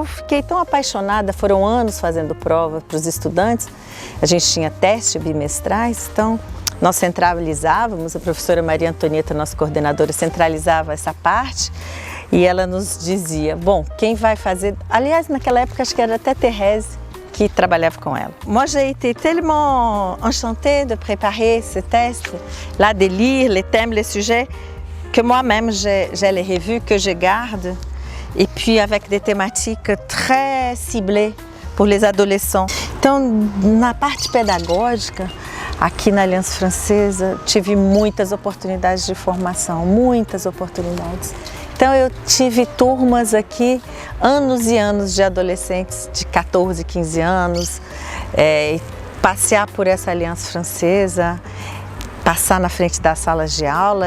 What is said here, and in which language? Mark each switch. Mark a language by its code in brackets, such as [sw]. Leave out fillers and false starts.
[pt] Eu fiquei tão apaixonada, foram anos fazendo prova para os estudantes. A gente tinha testes bimestrais, então nós centralizávamos, a professora Maria Antonieta, nossa coordenadora, centralizava essa parte e ela nos dizia, bom, quem vai fazer... Aliás, naquela época acho que era até Thérèse que trabalhava com ela. [fr] Moi, j'ai été tellement enchantée de préparer ce test, là, de lire les thèmes, les sujets, que moi-même, j'ai les revues que je garde, et puis avec des thématiques très ciblées pour les adolescents. [pt] Então, na parte pedagógica, aqui na Aliança Francesa, tive muitas oportunidades de formação, muitas oportunidades. Então eu tive turmas aqui, anos e anos de adolescentes de 14, 15 anos, passear por essa Aliança Francesa, passar na frente das salas de aula.